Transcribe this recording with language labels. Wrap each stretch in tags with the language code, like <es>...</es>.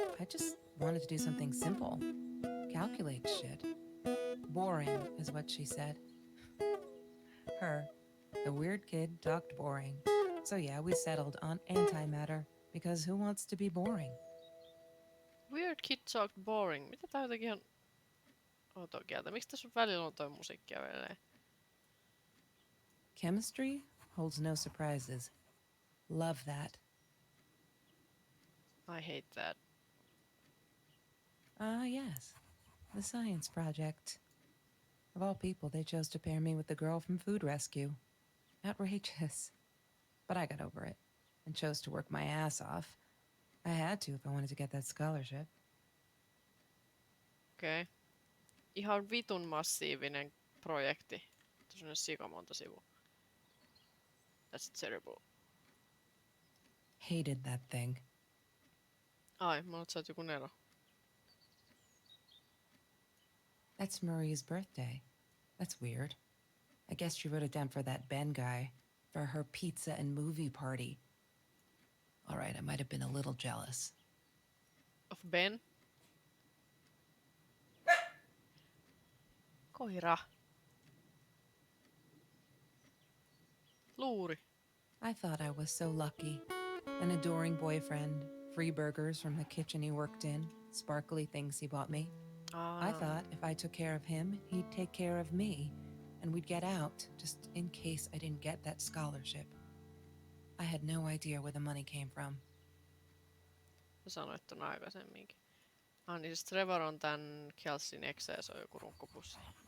<en>I just wanted to do something simple. Calculate shit. Boring is what she said. Her, the weird kid, talked boring. So yeah, we settled on antimatter, because who wants to be boring? Weird Kid Talked Boring.</en> <fi>Mitä tää on jotenkin ihan outoa kieltä? Miksi tässä on välillä on toi musiikkia vielä?</fi> <en>Chemistry holds no surprises. Love that. I hate that. Ah, yes. The science project. Of all people, they chose to pair me with the girl from Food Rescue. Outrageous. But I got over it and chose to work my ass off. I had to if I wanted to get that scholarship.</en> <fi>Okei. Okay. Ihan vitun massiivinen projekti. Tuossa on sikamonta sivua.</fi> <en>That's terrible. Hated that thing.</en> <fi>Ai, mä olet saat joku nero.</fi> <en>That's Marie's birthday. That's weird. I guess she wrote it down for that Ben guy, for her pizza and movie party. All right, I might have been a little jealous. Of Ben?</en> <fi>Koira. Luuri.</fi> <en>I thought I was so lucky. An adoring boyfriend, free burgers from the kitchen he worked in, sparkly things he bought me. I thought if I took care of him, he'd take care of me, and we'd get out, just in case I didn't get that scholarship. I had no idea where the money came from.</en> <fi>Sanoit ton aikaisemminkin. Ah, niin siis Trevor on tän Kelsin exe ja se on joku runkkopussi.</fi>